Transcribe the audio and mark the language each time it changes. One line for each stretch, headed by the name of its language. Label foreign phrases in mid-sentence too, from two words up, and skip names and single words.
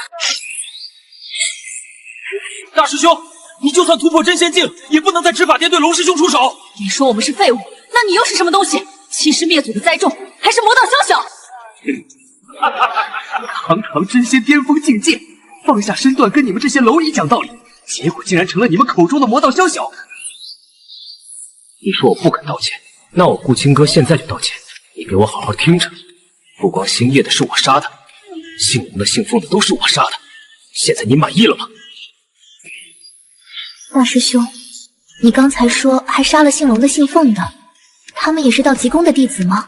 Chinese: 大師兄，你就算突破真仙境，也不能在執法殿對龍師兄出手。你說我們是廢物，那你又是什麼東西？欺師滅祖的栽種，還是魔道宵小？堂堂真仙巔峰境界，放下身段跟你們這些螻蟻講道理，結果竟然成了你們口中的魔道宵小。你說我不肯道歉，那我顧清哥現在就道歉。你給我好好聽着，不光星夜的是我殺的，姓龍的姓鳳的都是我殺的。現在你滿意了嗎？大師兄，你剛才說還殺了姓龍的姓鳳的，他們也是道濟公的弟子嗎？